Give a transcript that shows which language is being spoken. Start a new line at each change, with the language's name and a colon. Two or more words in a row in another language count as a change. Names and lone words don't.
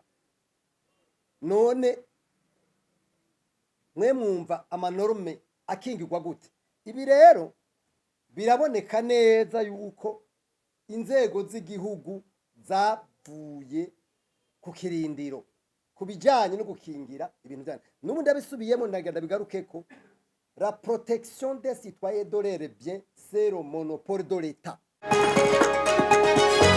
Rundi: None mwe mwumva amanorme akingirwa gute? Ibi rero biraboneka neza yuko inzego z'igihugu zavuye ku kirindiro kubijanye no gukingira ibintu byane. N'ubu ndabisubiyemo ndagenda bigaruke ko
French: la protection des citoyens de leurs biens c'est le monopole de l'État.